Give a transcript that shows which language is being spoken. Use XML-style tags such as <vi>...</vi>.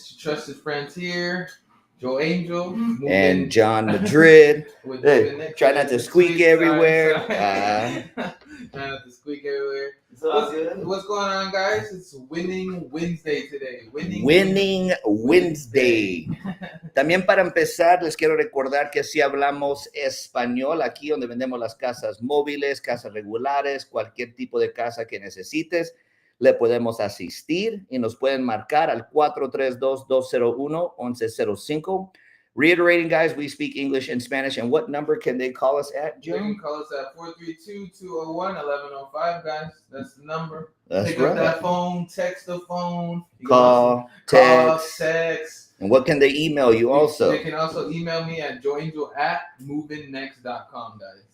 <en>trusted friends here, Joe Angel and John Madrid. Hey, try not to squeak everywhere. Try not to squeak everywhere. What's going on, guys? It's Winning Wednesday today. Winning Wednesday.</en> <es>También para empezar, les quiero recordar que si hablamos español aquí donde vendemos las casas móviles, casas regulares, cualquier tipo de casa que necesites, le podemos asistir y nos pueden marcar al 432-201-1105.</es> <en>Reiterating, guys, we speak English and Spanish. And what number can they call us at, Joe? They can call us at 432-201-1105, guys. That's the number. That's Pick right. up that phone, text the phone. Call, text. text. And what can they email you also? They can also email me at joeangel@moveinnext.com, guys.</en>